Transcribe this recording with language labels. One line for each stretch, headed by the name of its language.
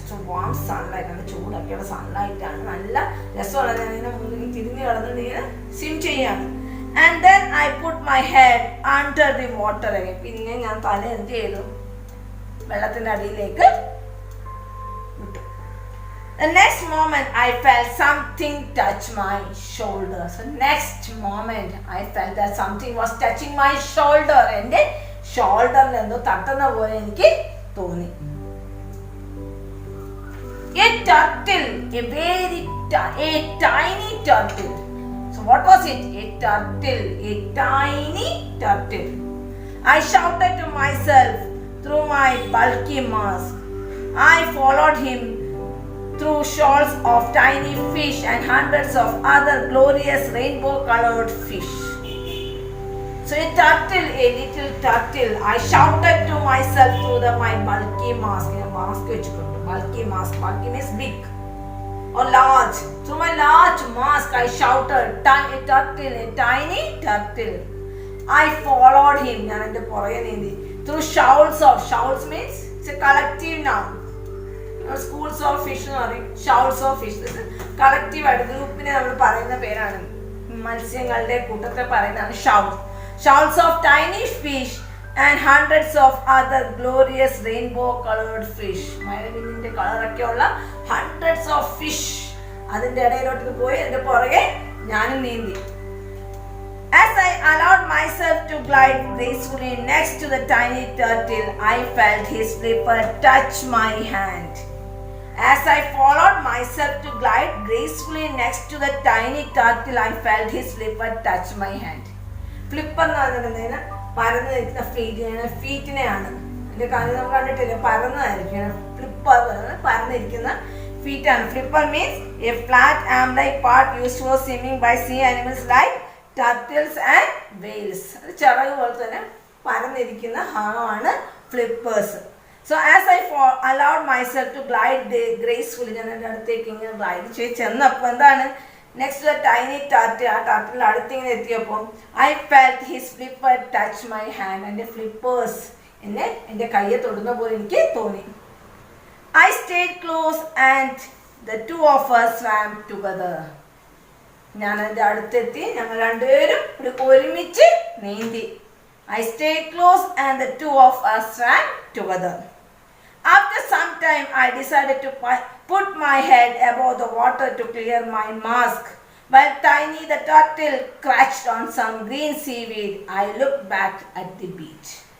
Malayalam: So warm sunlight and ചൂടൊക്കെയുള്ള sunlight ആണ്. നല്ല രസമാണ്. ഞാൻ മുന്നിൽ തിരിഞ്ഞു കിടന്നിട്ട് സ്വിം ചെയ്യാണ്.
English: And then I put my head under the water again.
Malayalam: പിന്നെ ഞാൻ തല എന്ത് ചെയ്തു? വെള്ളത്തിന്റെ അടിയിലേക്ക് വിട്ടു.
English: The next moment I felt something touch my shoulder. So next moment I felt that something was touching my shoulder.
Malayalam: എൻ്റെ ഷോൾഡറിൽ എന്തോ തട്ടുന്ന പോലെ എനിക്ക് തോന്നി.
English: A turtle, a tiny turtle. So what was it? A turtle, a tiny turtle. I shouted to myself through my bulky mask. I followed him through shoals of tiny fish and hundreds of other glorious rainbow-colored fish. So a turtle, a little turtle. I shouted to myself through my bulky mask. Bulky mask. Bulky means big or large. Through my large mask, I shouted, a turtle, a tiny turtle. I followed him. Through shoals means it's a collective noun. Schools of fish, shoals of fish. This is collective.
Malayalam: ഗ്രൂപ്പിനെ നമ്മൾ പറയുന്ന പേരാണ്. മത്സ്യങ്ങളുടെ കൂട്ടത്തെ പറയുന്നതാണ് shoals.
English: Shoals of tiny fish and hundreds of other glorious rainbow-colored fish.
Malayalam: മഴവില്ലിന്റെ കളറൊക്കെ ഉള്ള hundreds of fish. അതിന്റെ ഇടയിലോട്ട് പോയി അതിന്റെ പുറകെ ഞാനും നീന്തി.
English: As I allowed myself to glide gracefully next to the tiny turtle, I felt his flipper touch my hand. As I followed myself to glide gracefully next to the tiny turtle, I felt his flipper touch my hand.
Malayalam: Flipper എന്ന് പറഞ്ഞിട്ടുണ്ടെങ്കിൽ പരന്ന് നിൽക്കുന്ന ഫീറ്റിനെയാണ്. എൻ്റെ കാര്യം നമ്മൾ കണ്ടിട്ടില്ല, പരന്നതായിരിക്കും. Flipper പരന്നിരിക്കുന്ന ഫീറ്റാണ്.
English: Flipper means a flat arm like part used for swimming by sea animals like turtles and whales.
Malayalam: അത് ചിറക് പോലെ തന്നെ പരന്നിരിക്കുന്ന ഭാഗമാണ് ഫ്ലിപ്പേഴ്സ്.
English: So as I allowed myself to glide gracefully,
Malayalam: ഞാൻ എൻ്റെ അടുത്തേക്ക് ഇങ്ങനെ ഗ്ലൈഡ് ചെയ്ത് ചെന്നപ്പോൾ എന്താണ്,
English: next to the tiny turtle,
Malayalam: ആ ടർട്ടിൽ അടുത്തിങ്ങനെ എത്തിയപ്പോൾ
English: I felt his flipper touch my hand.
Malayalam: എൻ്റെ ഫ്ലിപ്പേഴ്സ് എൻ്റെ കയ്യെ തൊടുന്ന പോലെ എനിക്ക് തോന്നി.
English: I stayed close and the two of us swam together.
Malayalam: ഞാൻ എൻ്റെ അടുത്തെത്തി, ഞങ്ങൾ രണ്ടുപേരും ഒരുമിച്ച് നീന്തി.
English: I stayed close and the two of us swam together. After some time, I decided to put my head above the water to clear my mask. While Tiny the turtle crouched on some green seaweed, I looked back at the beach.